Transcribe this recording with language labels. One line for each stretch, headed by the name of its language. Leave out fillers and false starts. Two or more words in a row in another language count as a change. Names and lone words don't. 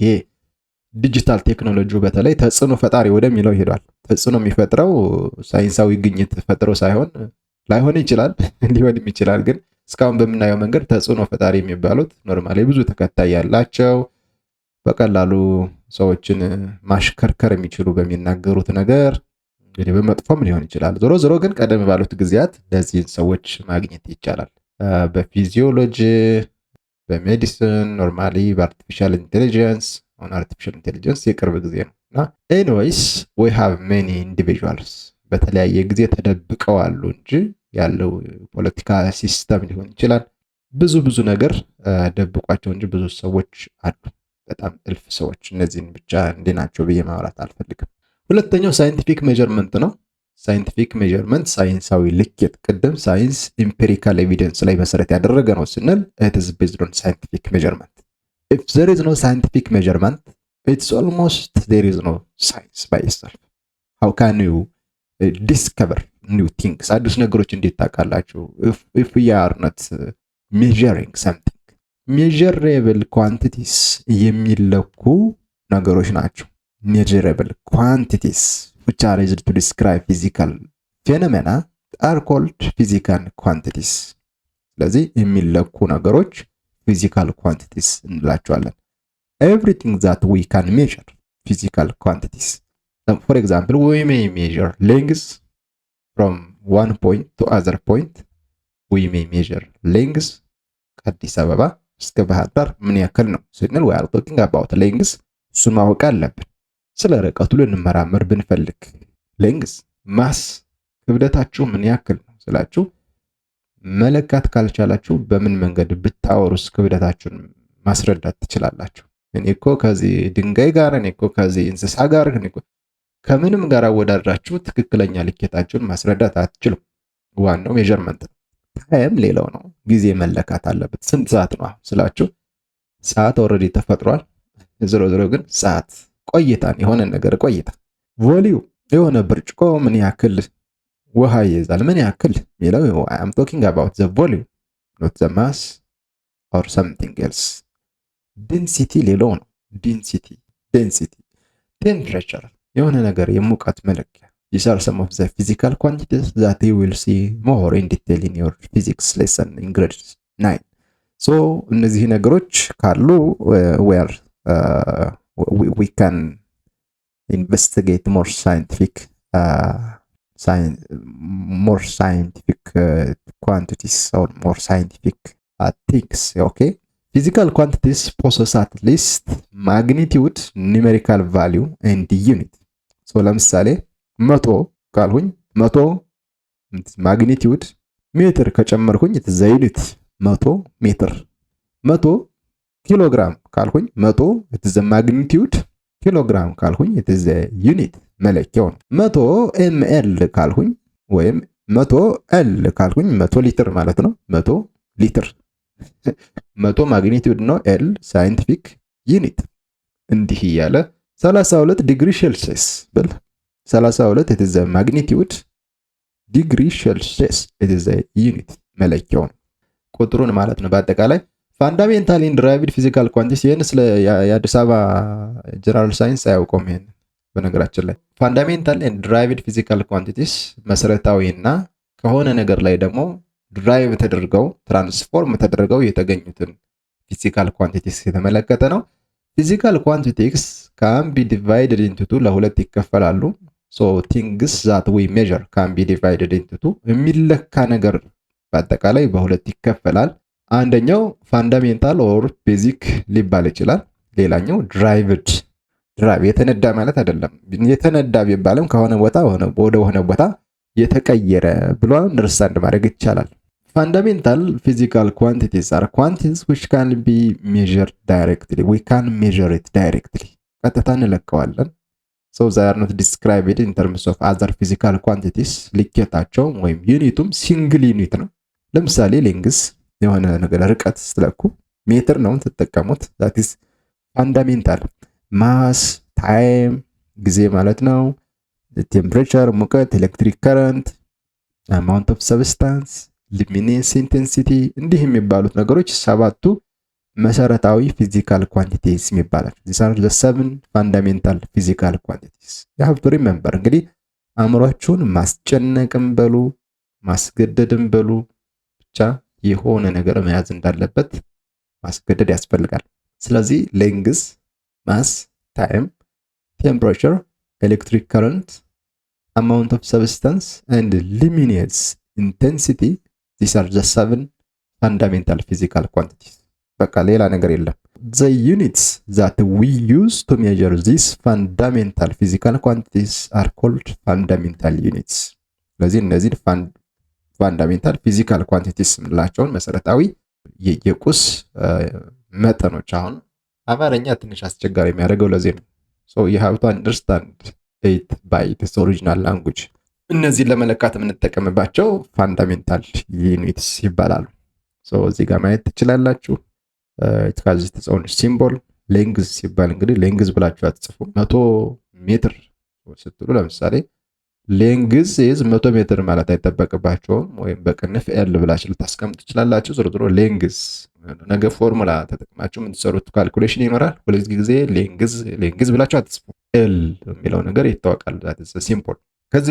Amharic: ዲጂታል ቴክኖሎጂው በተለይ ተጽዕኖ ፈጣሪ ወደሚለው ሄዷል። ተጽዕኖ የሚፈጥረው ሳይንሳዊ ግኝት ፈጥሮ ሳይሆን ላይሆን ይችላል ሊሆንም ይችላል ግን እስካሁን በምናየው መንገድ ተጽዕኖ ፈጣሪ የሚባሉት ኖርማሊ ብዙ ተከታይ ያላቸው በቀላሉ ሰዎችን ማሽከርከር የሚችሉ በሚናገሩት ነገር እንግዲህ በመጥፎም ሊሆን ይችላል። ዞሮ ግን ቀደም ባሉት ጊዜያት ለዚህ ሰዎች ማግኘት ይቻላል። በፊዚዮሎጂ በሜዲሲን ኖርማሊ
English: artificial intelligence artificial intelligence
Amharic: የቅርብ ጊዜ ነውና
English: anyways we have many individuals
Amharic: በተለያየ ጊዜ ተደብቀው አሉ እንጂ ያለው ፖለቲካ ሲስተም ሊሆን ይችላል ብዙ ነገር ደብቋቸው እንጂ ብዙ ሰዎች አሉ በጣም እልፍ ሰዎች። እነዚህን ብቻ እንዲናቸው ብዬ ማውራት አልፈልግም። ሁለተኛው
English: scientific measurement
Amharic: ነው።
English: scientific measurement
Amharic: ሳይንሳዊ ልኬት ቅድም
English: science empirical evidence
Amharic: ላይ መሰረት ያደረገ ነው ስንል
English: it is based on scientific measurement. If there is no scientific measurement, it's almost there is no science by itself. How can you discover new things?
Amharic: አዲስ ነገሮች እንዴት ታውቃላችሁ?
English: If we are not measuring something. Measurable quantities
Amharic: የሚለኩ ነገሮች ናቸው።
English: measurable quantities which are used to describe physical phenomena are called physical quantities።
Amharic: ስለዚህ የሚለኩ ነገሮች
English: physical quantities እንላቸዋለን። everything that we can measure physical quantities. For example, we may measure length from one point to other point. we may measure length
Amharic: ከአዲስ አበባ እስከ ባህር ዳር ምን ያክል ነው ስንል
English: we are talking about length።
Amharic: እሱን ማወቅ አለብን። ስለ ርቀቱ ልንመራመር ብንፈልግ
English: length mass
Amharic: ክብደታችሁ ምን ያክል ነው ስላችሁ መለካት ካልቻላችሁ በምን መንገድ ብታወሩስ ክብደታችሁን ማስረዳት ትችላላችሁ? እኔ እኮ ከዚህ ድንጋይ ጋር እኔ እኮ ከዚህ እንስሳ ጋር እኔ እኮ ከምንም ጋር አወዳድራችሁ ትክክለኛ ልኬታችሁን ማስረዳት አትችሉም። ዋናው ሜዠርመንት ነው። ታይም ሌላው ነው። ጊዜ መለካት አለበት። ስንት ሰዓት ነው ስላችሁ ሰዓት ኦልሬዲ ተፈጥሯል። ዝሮ ግን ሰዓት ቆይታን የሆነ ነገር ቆይታ ቮሊዩም የሆነ ብርጭቆ ምን ያክል ውሃ ይይዛል ምን ያክል የሚለው
English: I am talking about the volume not the mass or something else።
Amharic: density ሌላው ነው።
English: density temperature
Amharic: የሆነ ነገር የሙቀት መለኪያ።
English: these are some of the physical quantities that you will see more in detail in your physics lesson in grade 9። so
Amharic: እነዚህ ነገሮች ካሉ
English: where we can investigate more scientific quantities or more scientific things. okay, physical quantities possess at least magnitude, numerical value and unit.
Amharic: so ለምሳሌ 100 ካልሁኝ 100
English: magnitude meter
Amharic: ከጨመርኩኝ
English: it is a unit
Amharic: 100 ሜትር። 100 ኪሎግራም ካልሁኝ 100
English: it is a magnitude
Amharic: ኪሎግራም ካልሁኝ
English: it is a unit
Amharic: መለኪያው ነው። 100 ml ካልሁኝ ወይም 100 L ካልሁኝ 100 ሊትር ማለት ነው። 100 ሊትር 100 ማግኒቲዩድ ነው። L
English: scientific unit።
Amharic: እንዲህ እያለ 32
English: degree Celsius
Amharic: ብል 32
English: it is a magnitude degree Celsius it is a unit
Amharic: መለኪያው ነው ቁጥሩን ማለት ነው። በአጠቃላይ ፋንዳሜንታል
English: and derived physical quantities
Amharic: ይሄን ስለ የአዲስ አበባ
English: general science
Amharic: አያውቀውም። ይሄን በነገራችን ላይ
English: fundamental and derived physical quantities
Amharic: መሰረታዊና ከሆነ ነገር ላይ ደግሞ ድራይቭ ተደርገው ትራንስፎርም ተደርገው የተገኙትን
English: physical quantities
Amharic: የተመለከተ ነው።
English: physical quantities can be divided into
Amharic: two ለሁለት ይከፈላሉ።
English: so things that we measure can be divided into two
Amharic: የሚለካ ነገር በአጠቃላይ በሁለት ይከፈላል። አንደኛው
English: fundamental or basic
Amharic: ሊባል ይችላል። ሌላኛው
English: derived derive
Amharic: የተነዳ ማለት አይደለም። የተነዳ ቢባልም ከሆነ ቦታ ወደ ሆነ ቦታ የተቀየረ ብሎ አንደርስታንድ ማድረግ ይቻላል።
English: fundamental physical quantities are quantities which can be measured directly. we can measure it directly
Amharic: ቀጥታ እንለካዋለን።
English: so they are not described in terms of other physical quantities።
Amharic: ልኬታቸው ወይም ዩኒቱም
English: single unit
Amharic: ነው። ለምሳሌ ሌንግዝ የሆነ ነገር ርቀት ስትለኩ ሜትር ነው ተጠቀሙት።
English: that is fundamental። mass time
Amharic: ጊዜ ማለት ነው። ቴምፕሬቸር ሙቀት፣
English: electric current፣ amount of substance፣ luminance intensity
Amharic: እንዲህ የሚባሉት ነገሮች ሰባቱ መሰረታዊ
English: physical quantities
Amharic: የሚባላል።
English: these are the 7 fundamental physical quantities you have to remember።
Amharic: እንግዲህ አእምሮአችሁን ማስጨነቅም በሉ ማስገደድም በሉ ብቻ የሆነ ነገር መያዝ እንዳለበት ማስገደድ ያስፈልጋል። ስለዚህ
English: length, mass፣ time, temperature, electric current፣ amount of substance and luminance intensity these are the 7 fundamental physical quantities።
Amharic: በቃ ሌላ ነገር የለም።
English: the units that we use to measure these fundamental physical quantities are called fundamental units።
Amharic: ስለዚህ እነዚህ
English: fundamental physical quantities
Amharic: የምንላቸውን መሰረታዊ የቁስ መጠኖች። አሁን አማርኛ ትንሽ አስቸጋሪ የሚያደርገው ለዚህ ነው።
English: so you have to understand it by its original language።
Amharic: እነዚህን ለመለካት የምንጠቀምባቸው
English: fundamental units
Amharic: ይባላሉ። so እዚህ ጋር ማየት ትችላላችሁ። it
English: has its own symbol።
Amharic: ሌንግዝ ሲባል እንግዲህ ሌንግዝ ብላችሁ አትጽፉ። 100 ሜትር ስትሉ ለምሳሌ
English: length is 100 meter
Amharic: ማለት አይጠበቅባቸውም፣ ወይም በቅንፍ ኤል ብላችሁ ልታስቀምጡ ትችላላችሁ። ዞሮ ዞሮ ሌንግዝ ነገ ፎርሙላ ተጠቅማችሁ የምትሰሩት ካልኩሌሽን ይኖራል። ሁለት ጊዜ ሌንግዝ ብላችሁ አትጽፉ። ኤል የሚለው ነገር ይታወቃል።
English: that is simple።
Amharic: ከዚህ